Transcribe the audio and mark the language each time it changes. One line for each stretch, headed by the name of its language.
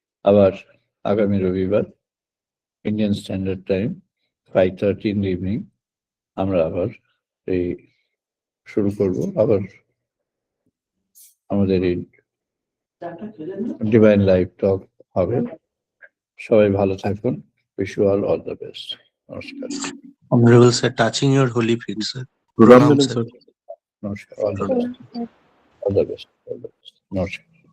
Bangla: আবার আগামী রবিবার Indian standard time
English: 5:30 in the evening
Bangla: আমরা আবার এই শুরু করব। আবার আমাদের এই ডিভাইন লাইভ টক হবে। সবাই ভালো থাকুন।
English: Wish you all the best. নমস্কার। Honorable sir, touching your holy feet, sir.
Bangla: Pranam, Pranam,
English: sir. নমস্কার। All the best. All the best. নমস্কার।